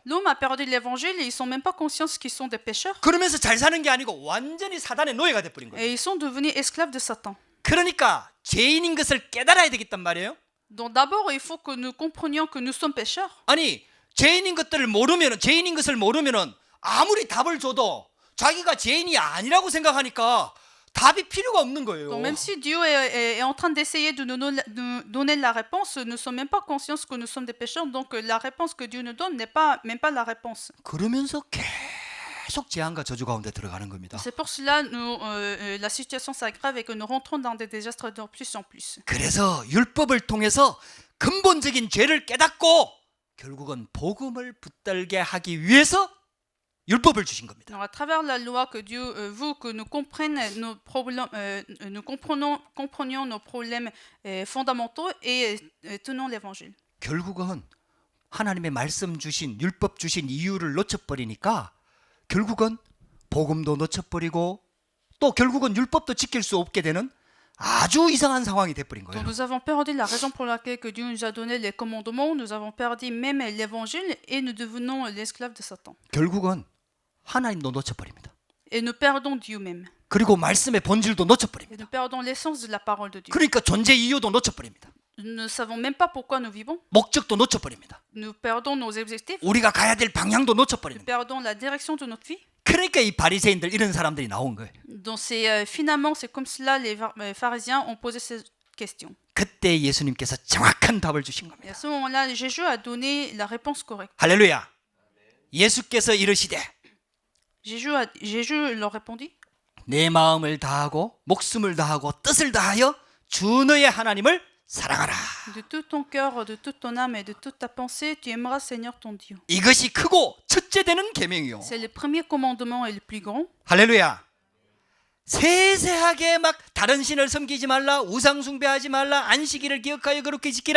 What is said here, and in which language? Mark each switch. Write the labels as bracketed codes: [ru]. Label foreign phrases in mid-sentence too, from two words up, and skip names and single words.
[fr] L'homme a perdu l'évangile et ils sont même pas conscients qu'ils sont des pécheurs. [ko] 그러면서 잘 사는 게 아니고 완전히 사단의 노예가 돼버린 거예요. [fr] Et ils sont devenus esclaves de Satan. [ko] 그러니까 죄인인 것을 깨달아야 되겠단 말이에요. [fr] Donc d'abord, il faut que nous comprenions que nous sommes pécheurs. [ko] 아니 죄인인 것들을 모르면은 죄인인 것을 모르면은 아무리 답을 줘도 자기가 죄인이 아니라고 생각하니까 답이 필요가 없는 거예요. [fr] Donc même si Dieu est en train d'essayer de nous donner la réponse, nous ne sommes même pas conscients que nous sommes des pécheurs. Donc la réponse que Dieu nous donne n'est pas même pas la réponse. [ko] 그러면서 계속 재앙과 저주 가운데 들어가는 겁니다. [fr] C'est pour cela la situation s'aggrave et que nous rentrons dans des désastres de plus en plus. [ko] 그래서 율법을 통해서 근본적인 죄를 깨닫고 결국은 복음을 붙들게 하기 위해서 율법을 주신 겁니다. [fr] Alors, à travers la loi que Dieu veut que nous comprenions nos problèmes, comprenions nos problèmes fondamentaux et tenons l'évangile. [ko] 결국은 하나님의 말씀 주신 율법 주신 이유를 놓쳐버리니까 결국은 복음도 놓쳐버리고 또 결국은 율법도 지킬 수 없게 되는 아주 이상한 상황이 돼버린 Donc 거예요. [fr] nous avons perdu la raison pour laquelle que Dieu nous a donné les commandements, nous avons perdu même l'évangile et nous devenons l'esclave de Satan. [ko] 결국은 하나님도 놓쳐버립니다. [fr] Et nous perdons Dieu même. [ko] 그리고 말씀의 본질도 Et 놓쳐버립니다. [fr] nous perdons l'essence de la parole de Dieu. [ko] 그러니까 존재 이유도 놓쳐버립니다. [fr] Nous ne savons même pas pourquoi nous vivons. [ko] 목적도 놓쳐버립니다. [fr] Nous perdons nos objectifs. [ko] 우리가 가야 될 방향도 Nous 놓쳐버립니다. [fr] perdons la direction de notre vie. [ko] 그러니까 이 바리새인들 이런 사람들이 나온 거예요. [fr] Donc finalement, c'est comme cela les pharisiens ont posé ces questions. [ko] 그때 예수님께서 정확한 답을 주신 Et 겁니다. [fr] à ce moment-là, Jésus a donné la réponse correcte. [ko] 할렐루야. 예수께서 이르시되 [fr] Jésus leur répondit, [ko] 내 마음을 다하고 목숨을 다하고 뜻을 다하여 주 너의 하나님을 사랑하라. [fr] de tout ton cœur, de toute ton âme et de toute ta pensée, tu aimeras Seigneur ton Dieu. [ko] 이것이 크고 첫째 되는 계명이요. [fr] C'est le premier commandement et le plus grand. [ko] 할렐루야. 세세하게 막 다른 신을 섬기지 말라, 우상 숭배하지 말라, 안식일을 기억하여 그렇게 지키라.